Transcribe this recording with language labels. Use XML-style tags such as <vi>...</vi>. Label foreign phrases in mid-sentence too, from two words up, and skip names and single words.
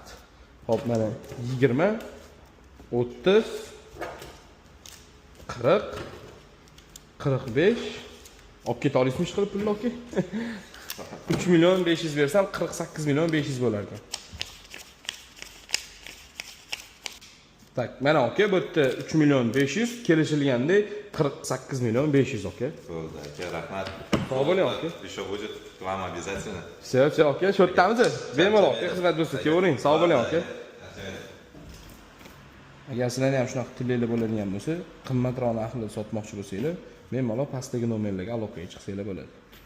<uz>Xo'p, mana 20 30 40 45 olib keta olasizmi ish qilib pulni, okey? 3 million 500 bersam 48 million 500 bo'lar ekan. Tak, mana okey, bu yerda 3 million 500 kelishilganda 48 million 500, okey? Bo'ldi, aka, rahmat. Sog' bo'ling, okey?</uz> <ru>Еще будет к вам обязательно. Все,</ru> <uz>okey, shu yerdamiz. Bemalol, okey, xizmat bo'lsa kelavering. Sog' bo'ling, okey? Agar sizlarga ham shunaqa tilinglar bo'ladigan bo'lsa, qimmatroq narxlarda sotmoqchi bo'lsanglar, bemalol pastdagi nomerlarga aloqaga chiqsanglar bo'ladi.</uz>